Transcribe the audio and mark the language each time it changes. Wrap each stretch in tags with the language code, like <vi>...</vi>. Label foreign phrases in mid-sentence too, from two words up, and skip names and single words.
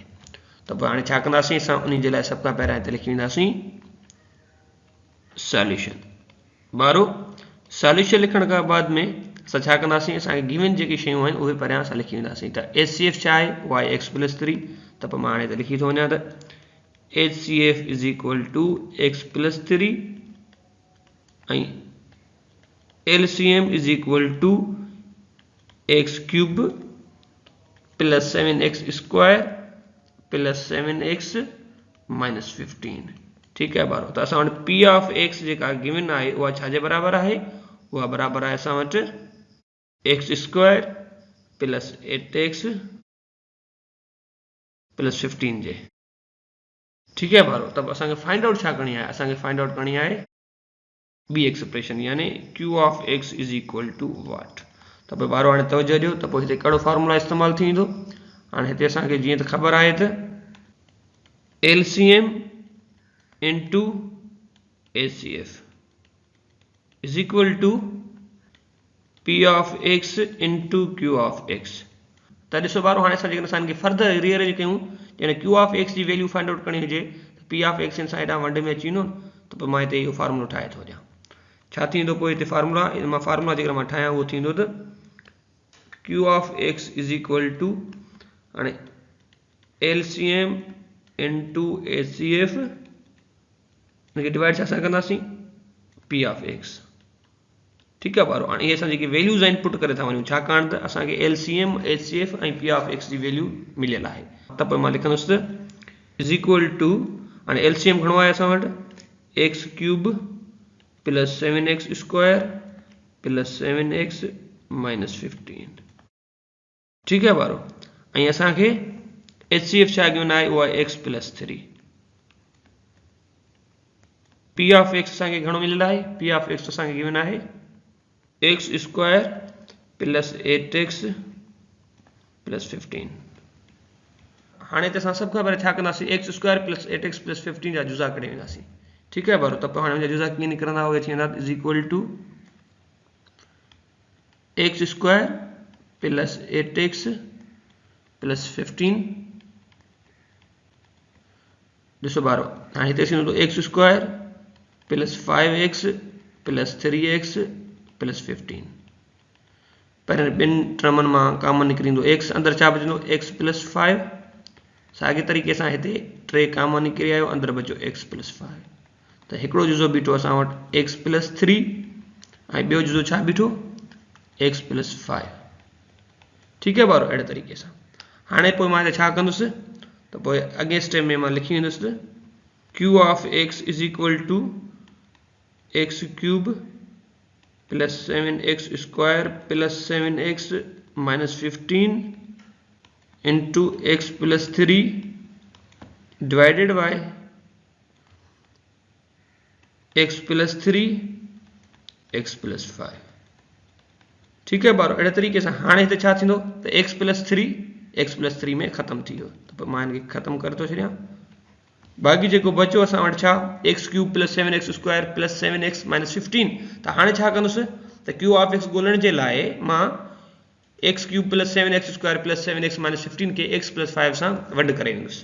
<sd>तो हाणे छा कंदासीं, असां उन जे लाइ सब खां पहिरियां हिते लिखी वेंदासीं सॉल्यूशन। बारो सॉल्यूशन लिखण खां बाद में असां छा कंदासीं, असांखे गिवन जेकी शयूं आहिनि उहे पहिरियां असां लिखी वेंदासीं। त HCF छा आहे, उहा आहे x + 3। त पोइ मां हाणे हिते लिखी थो वञां त HCF = x + 3 ऐं LCM = x³ + 7x² + 7x - 15।</sd> <hi>ठीक है बारो।</hi> <sd>तो असां वटि P ऑफ x जेका गिवन आहे उहा छाजे बराबर आहे, उहा बराबर आहे असां वटि x² + 8x + 15 जे।</sd> <hi>ठीक है बारो।</hi> <sd>तब असांखे</sd> <en>find out</en> <sd>छा</sd> <hi>करनी है,</hi> <sd>असांखे</sd> <en>find out</en> <hi>करनी है</hi> <en>B expression</en> <sd>यानी Q ऑफ x = what। तो भाई बारो हाणे तवजो ॾियो त पोइ हिते कहिड़ो फार्मूला इस्तेमालु थींदो। हाणे हिते असांखे जीअं त ख़बर आहे त LCM into HCF = P of x into Q of x। त ॾिसो बारो हाणे असां जेकॾहिं असांखे</sd> <en>further rearrange</en> <sd>कयूं यानी Q ऑफ x जी वैल्यू</sd> <en>find out</en> <sd>करणी हुजे त P ऑफ x सां हेॾां वंड में अची वेंदो। त पोइ मां हिते इहो फार्मूलो ठाहे थो ॾियां। छा थींदो पोइ हिते फार्मूला, मां फार्मूला जेकर मां ठाहियां उहो थींदो त Q ऑफ x = हाणे LCM into HCF इनके डिवाइड छा कंदासीं P ऑफ x।</sd> <hi>ठीक है बारो।</hi> <sd>हाणे इहे असां जेके वैल्यूज़ आहिनि पुट करे था वञूं, छाकाणि त असांखे LCM HCF ऐं P ऑफ x जी वैल्यू मिलियल आहे। त पोइ मां लिखंदुसि त हाणे LCM घणो आहे असां वटि x³ + 7x² + 7x - 15।</sd> <hi>ठीक है</hi> <sd>बारो। ऐं असांखे HCF छा गिवन आहे, उहा x + 3। P ऑफ x असांखे घणो मिलियल आहे, P ऑफ x असांखे गिवन आहे x² + 8x + 15। हाणे त असां सभ खां पहिरियों छा कंदासीं, x² + 8x + 15 जा जुज़ा कढी वेंदासीं।</sd> <hi>ठीक है बारो।</hi> <sd>त पोइ हाणे हुनजा जुज़ा कीअं निकिरंदा, उहे थी वेंदा = x² + 8x + 15। ॾिसो बारो हाणे हिते थींदो x² + 5x + 3x + 15। पहिरियों ॿिनि टर्मनि मां कॉमन निकिरींदो x, अंदरि छा बचंदो x + 5। साॻे तरीक़े सां हिते 3 कॉमन निकिरी आयो, अंदरि बचो x + 5। त हिकिड़ो जुज़ो बीठो असां वटि x + 3 ऐं ॿियो जुज़ो छा बीठो x + 5।</sd> <hi>ठीक है</hi> <sd>बारो। अहिड़े तरीक़े सां हाणे पोइ मां हिते छा कंदुसि त पोइ अॻे स्टेप में मां लिखी वेंदुसि त Q ऑफ x = x³ + 7x² + 7x - 15 into x + 3 divided by x + 3 x + 5।</sd> <hi>ठीक है बारो।</hi> <sd>अहिड़े तरीक़े सां हाणे हिते छा थींदो त x + 3 में ख़तमु थी वियो। त पोइ मां हिनखे ख़तमु करे थो छॾियां। बाक़ी जेको बचो असां वटि छा x³ + 7x² + 7x - 15। त हाणे छा कंदुसि त Q ऑफ x ॻोल्हण जे लाइ मां x³ + 7x² + 7x - 15 खे x + 5 सां वंड करे वेंदुसि।</sd>